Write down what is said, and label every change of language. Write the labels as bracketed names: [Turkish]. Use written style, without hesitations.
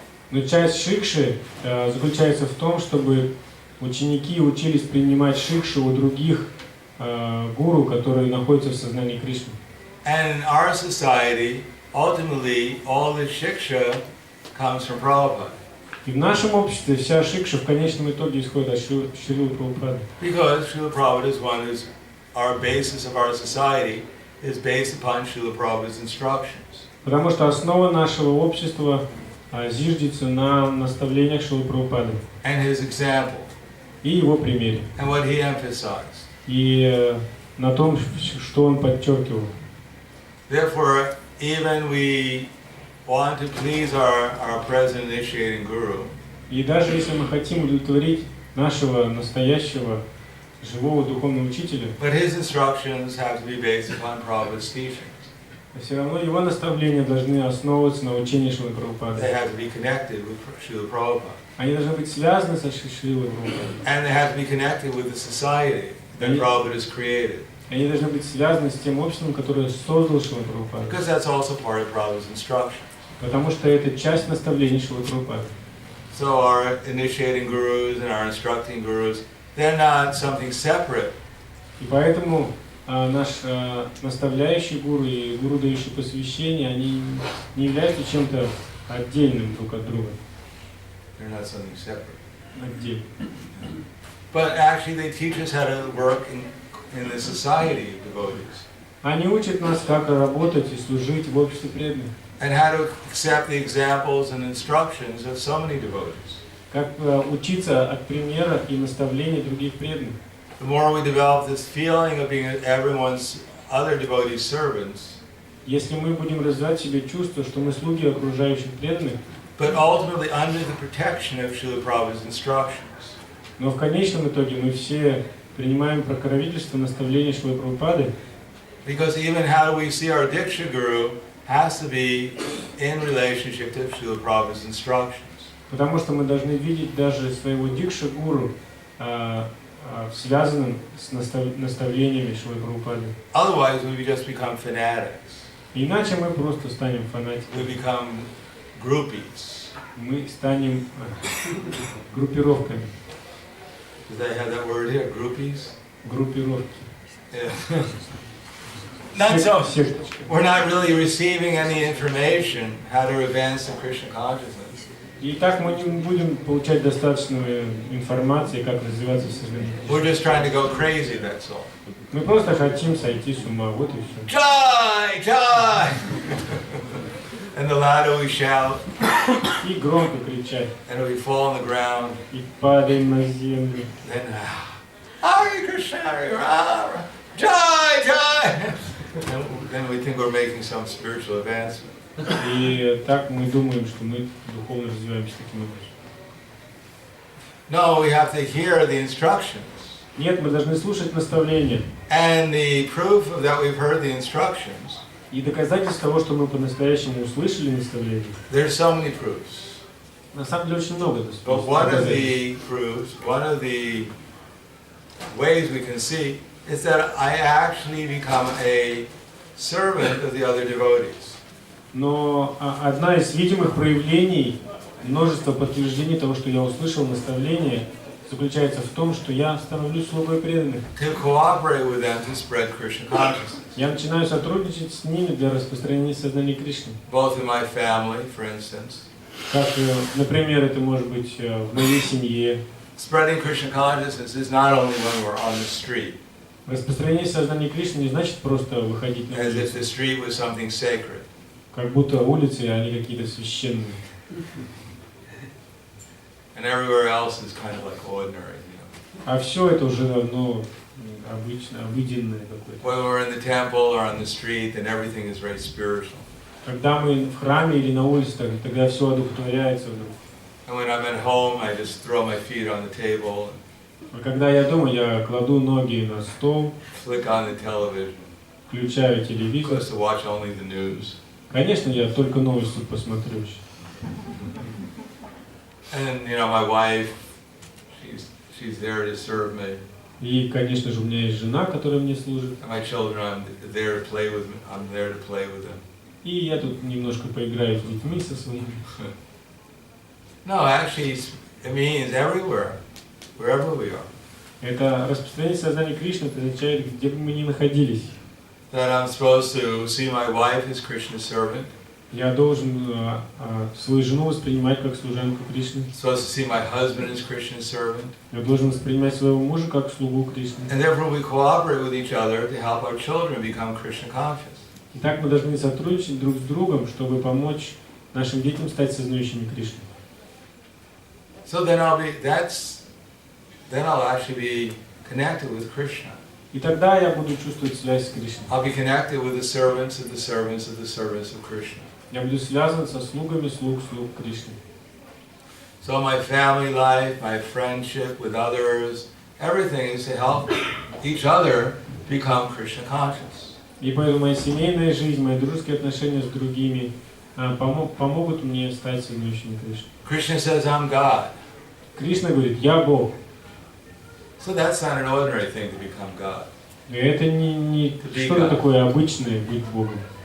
[Russian] Но часть шикши заключается в том, чтобы ученики учились принимать шикшу у других гуру, которые находятся в сознании Кришны. [English] And in our society, ultimately, all the shiksha comes from Prabhupada. [Russian] И в нашем обществе вся шикша в конечном итоге исходит от Шрилы Прабхупады. [English] Because Srila Prabhupada is one who's our basis of our society is based upon Srila Prabhupada's instructions. [Russian] Потому что основа нашего общества зиждется на наставлениях Шрилы Прабхупады. [English] And his example. [Russian] И его примере. [English] And what he emphasized. [Russian] И на том, что он подчеркивал. [English] Therefore, even we want to please our present initiating guru. [Russian] И даже если мы хотим удовлетворить нашего настоящего живого духовного учителя, [English] but his instructions have to be based upon Prabhupada's teachings. [Russian] Все равно его наставления должны основываться на учении Шрилы Прабхупады. [English] They have to be connected with Srila Prabhupada. [Russian] Они должны быть связаны со Шрилой Прабхупадой. [English] And they have to be connected with the society that Prabhupada has created. [Russian] Они должны быть связаны с тем обществом, которое создал Шрила Прабхупада. [English] Because that's also part of Prabhupada's instruction. [Russian] Потому что это часть наставлений Шрилы Прабхупады. [English] So our initiating gurus and our instructing gurus, they're not something separate. [Russian] И поэтому наш наставляющий гуру и гуру, дающий посвящение, они не являются чем-то отдельным друг от друга. [English] They're not something separate. [Russian] Отдельно. [English] But actually they teach us how to work in the society of devotees. [Russian] Они учат нас, как работать и служить в обществе преданных. [English] And how to accept the examples and instructions of so many devotees. [Russian] Как учиться от примера и наставлений других преданных. [English] The more we develop this feeling of being everyone's other devotees' servants, [Russian] если мы будем развивать в себе чувство, что мы слуги окружающих преданных, [English] but ultimately under the protection of Srila Prabhupada's instructions. [Russian] Но в конечном итоге мы все принимаем покровительство наставления Шрилы Прабхупады. [English] Because even how we see our Diksha Guru has to be in relationship to Srila Prabhupada's instructions. [Russian] Потому что мы должны видеть даже своего дикша-гуру связанным с наставлениями Шрилы Прабхупады. [English] Otherwise, we just become fanatics. [Russian] Иначе мы просто станем фанатиками. [English] We become groupies. [Russian] Мы станем группировками. [English] Does that have that word here? Groupies? [Russian] Группировки. [English] Yeah. Not so. [Russian] Секточки. [English] We're not really receiving any information how to advance in Krishna consciousness. [Russian] И так мы не будем получать достаточную информации, как развиваться в сознании. [English] We're just trying to go crazy, that's all. [Russian] Мы просто хотим сойти с ума, вот и все. [English] Jai! Jai! And the louder we shout, [Russian] И громко кричать, [English] and we fall on the ground, [Russian] и падаем на землю. [English] then Hare Krishna, Hare Rama, Jai! Jai! And then we think we're making some spiritual advancement. [Russian] И так мы думаем, что мы духовно развиваемся таким образом. [English] No, we have to hear the instructions. [Russian] Нет, мы должны слушать наставления. [English] And the proof of that we've heard the instructions. [Russian] И доказательство того, что мы по-настоящему услышали наставления. [English] There's so many proofs. [Russian] На самом деле очень много [English] But one of [Russian] доказательств. [English] the proofs, one of the ways we can see is that I actually become a servant of the other devotees. [Russian] Но одна из видимых проявлений, множество подтверждений того, что я услышал наставление, заключается в том, что я становлюсь слугой преданных. [English] To cooperate with them to spread Krishna consciousness. [Russian] Я начинаю сотрудничать с ними для распространения сознания Кришны. [English] Both in my family, for instance. [Russian] Как, например, это может быть в моей семье. [English] Spreading Krishna consciousness is not only when we're on the street. [Russian] Распространение сознания Кришны не значит просто выходить на [English] As if [Russian] улицу, [English] the street was something sacred. [Russian] как будто улицы, они какие-то священные. [English] And everywhere else is kind of like ordinary, you know. [Russian] А все это уже давно обычно, обыденное какое-то. [English] When we're in the temple or on the street, then everything is very spiritual. [Russian] Когда мы в храме или на улице, тогда все одухотворяется вдруг. [English] And when I'm at home, I just throw my feet on the table, [Russian] А когда я дома, я кладу ноги на стол, [English] flick on the television, [Russian] включаю телевизор. [English] just to watch only the news. [Russian] Конечно, я только новости посмотрю. [English] And you know, my wife, she's there to serve me. [Russian] И, конечно же, у меня есть жена, которая мне служит. [English] And my children, I'm there to play with. I'm there to play with them. [Russian] И я тут немножко поиграю с детьми со своими. [English] No, actually, it means everywhere, wherever we are. [Russian] Это распространение сознания Кришны, это означает, где бы мы ни находились. [English] That I'm supposed to see my wife as Krishna's servant. [Russian] Я должен свою жену воспринимать как служанку Кришны. [English] Supposed to see my husband as Krishna's servant. [Russian] Я должен воспринимать своего мужа как слугу Кришны. [English] And therefore we cooperate with each other to help our children become Krishna conscious. [Russian] И так мы должны сотрудничать друг с другом, чтобы помочь нашим детям стать сознающими Кришны. [English] So then I'll actually be connected with Krishna. [Russian] И тогда я буду чувствовать связь с Кришной. [English] I'll be connected with the servants of the servants of the servants of Krishna. [Russian] Я буду связан со слугами слуг Кришны. [English] So my family life, my friendship with others, everything is to help each other become Krishna conscious. [Russian] И поэтому моя семейная жизнь, мои дружеские отношения с другими помогут мне стать сознающими Кришны. [English] Krishna says, I'm God. [Russian] Кришна говорит, я Бог. [English] So that's not an ordinary thing to become God. [Russian] И это не что-то такое обычное быть Богом.